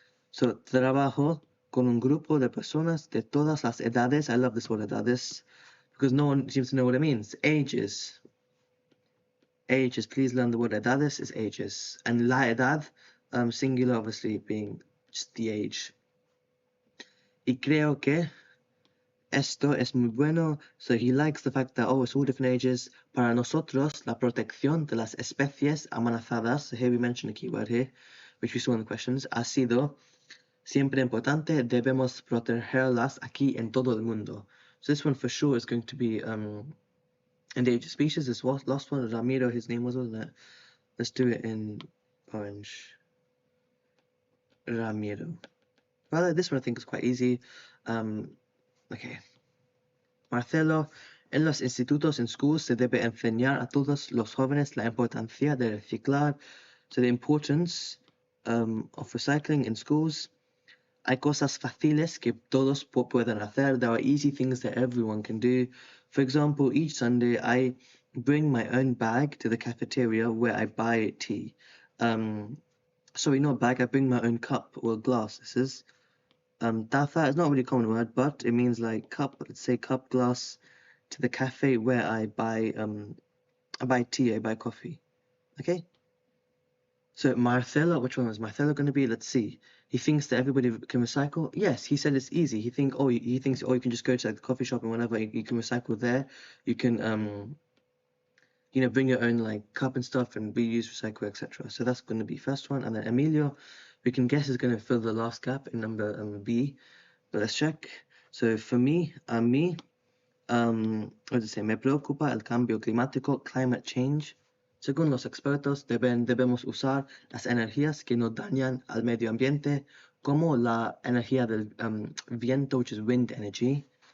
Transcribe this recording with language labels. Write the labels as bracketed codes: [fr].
[en] So, [es] trabajo con un grupo de personas de todas las edades. [en] I love this word edades because no one seems to know what it means. Ages. Ages. Please learn the word edades is ages. And la edad, singular obviously being just the age. [es] Y creo que esto es muy bueno. [en] So he likes the fact that, oh, it's all different ages. [es] Para nosotros, la protección de las especies amenazadas. [en] So here we mention a keyword here, which we saw in the questions. [es] Ha sido siempre importante. Debemos protegerlas aquí en todo el mundo. [en] So this one for sure is going to be endangered species. This last one, Ramiro, his name was, wasn't it? Let's do it in orange. Ramiro. Well, this one I think is quite easy. Okay. [es] Marcelo, en los institutos, [en] in schools, [es] se debe enseñar a todos los jóvenes la importancia de reciclar. [en] So the importance of recycling in schools. [es] Hay cosas fáciles que todos pueden hacer. [en] There are easy things that everyone can do. For example, each Sunday I bring my own bag to the cafeteria where I buy tea. Sorry, not bag, I bring my own cup or glass. This is taza is not a really common word, but it means like cup, let's say cup, glass, to the cafe where I buy tea, I buy coffee. Okay? So Marcelo, which one was Marcelo going to be? Let's see. He thinks that everybody can recycle. Yes, he said it's easy. He thinks you can just go to like the coffee shop and whatever. You can recycle there. You can bring your own like cup and stuff and reuse, recycle, etc. So that's going to be first one. And then Emilio, we can guess is going to fill the last gap in number B. But let's check. So for me, what does it say? [es] Me preocupa el cambio climático, [en] climate change. [es] Según los expertos, debemos usar las energías que no dañan al medio ambiente, como la energía del viento, [en] which is wind energy.